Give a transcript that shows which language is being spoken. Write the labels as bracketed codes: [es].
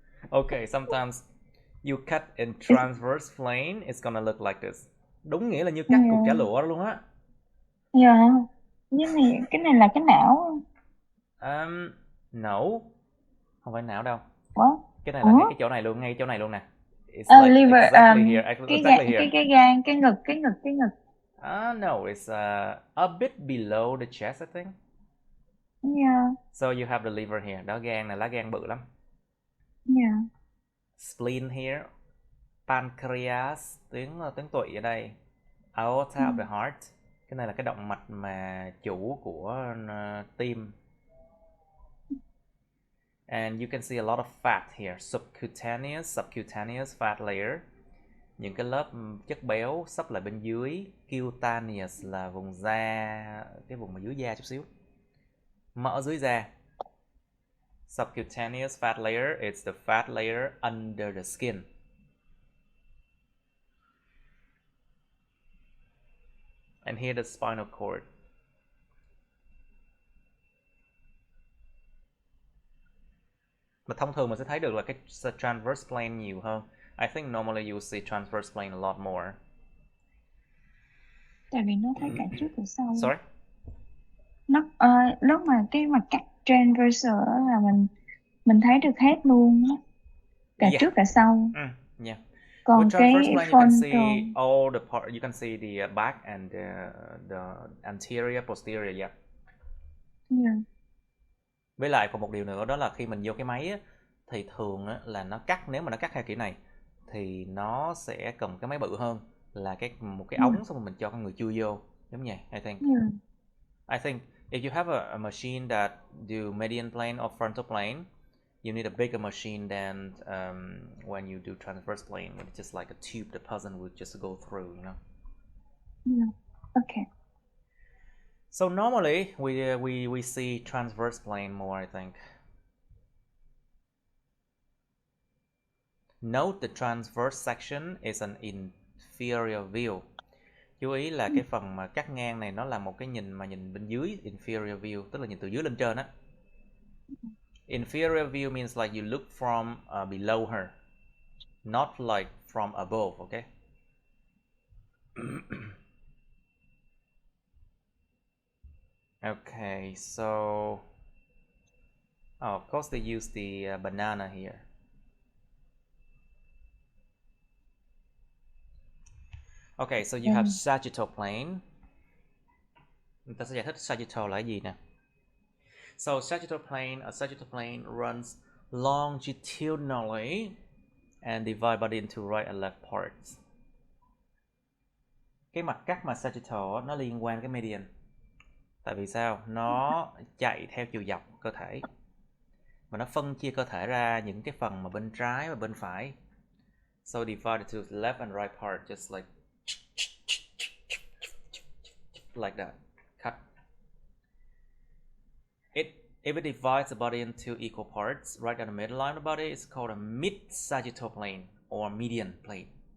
[en] Okay, sometimes you cut in transverse plane, it's gonna look like this. [vi] Đúng nghĩa là như cắt cục chả lụa luôn á. Dạ. Cái này là cái não. [en] No. [vi] Không phải não đâu. [en] What? [vi] Cái này là ngay cái chỗ này luôn, ngay chỗ này luôn nè. [en] It's like liver, exactly here, exactly here. [vi] Cái gan, cái ngực. [en] No, it's a bit below the chest, I think. Yeah. So you have the liver here. [vi] Đó, gan này, lá gan bự lắm. [en] Yeah. Spleen here. Pancreas, [vi] tuyến tụy ở đây. [en] Aorta of the heart. [vi] Cái này là cái động mạch mà chủ của tim. [en] And you can see a lot of fat here. Subcutaneous fat layer. [vi] Những cái lớp chất béo sắp lại bên dưới. Cutaneous là vùng da, cái vùng mà dưới da chút xíu. Mỡ dưới da. [en] Subcutaneous fat layer, it's the fat layer under the skin. And here the spinal cord. [vi] Mà thông thường mình sẽ thấy được là cái transverse plane nhiều hơn. [en] I think normally you will see transverse plane a lot more. [vi] Tại vì nó thấy cả trước và sau. [en] Sorry? [vi] Nó lúc mà cái mặt cắt transversal là mình thấy được hết luôn á. Cả trước cả sau. [en] Yeah. [vi] Còn [en] with transverse [vi] cái [en] plane, you can see frontal, all the part. You can see the back and the anterior, posterior. Yeah. Yeah. [vi] Với lại còn một điều nữa đó là khi mình vô cái máy á, thì thường á, là nó cắt, nếu mà nó cắt theo kiểu này thì nó sẽ cầm cái máy bự hơn là một cái ống, xong rồi mình cho con người chui vô, giống như vậy. [en] I think if you have a machine that do median plane or frontal plane, you need a bigger machine than when you do transverse plane, when it's just like a tube the person would just go through, you know. Yeah. Okay. So normally we see transverse plane more, I think. Note the transverse section is an inferior view. [vi] Chú ý là cái phần mà cắt ngang này nó là một cái nhìn mà nhìn bên dưới, inferior view, tức là nhìn từ dưới lên trên á. [en] Inferior view means like you look from below her, not like from above, okay? Okay, so of course they use the banana here. Okay, so you have sagittal plane. [vi] Người ta sẽ giải thích sagittal là cái gì nè. [en] So sagittal plane runs longitudinally and divide body into right and left parts. [vi] Cái mặt cắt mà sagittal nó liên quan cái median. Tại vì sao? Nó chạy theo chiều dọc cơ thể. Và nó phân chia cơ thể ra những cái phần mà bên trái và bên phải. [en] So divided to left and right part, just like that. Cut. If it divides the body into equal parts, right down the middle line of the body, it's called a mid-sagittal plane or median plane.